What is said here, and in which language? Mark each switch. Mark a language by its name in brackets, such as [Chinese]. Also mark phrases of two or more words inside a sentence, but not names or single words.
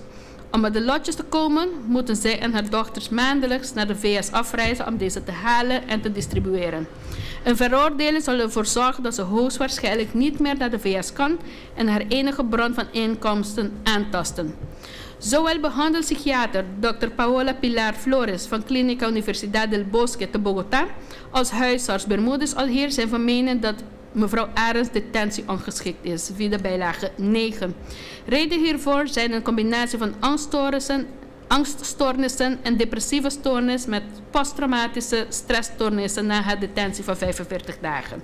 [Dutch] Om met de lotjes te komen, moeten zij en haar dochters maandelijks naar de VS afreizen om deze te halen en te distribueren. Een veroordeling zal ervoor zorgen dat ze hoogstwaarschijnlijk niet meer naar de VS kan en haar enige bron van inkomsten aantasten. Zowel behandelpsychiater Dr. Paola Pilar Flores van Clínica Universidad del Bosque te Bogotá als huisarts Bermudez Alheer zijn van mening dat mevrouw Arends detentie ongeschikt is, via de bijlage 9. Reden hiervoor zijn een combinatie van angststoornissen en depressieve stoornis met posttraumatische stressstoornissen na haar detentie van 45 dagen.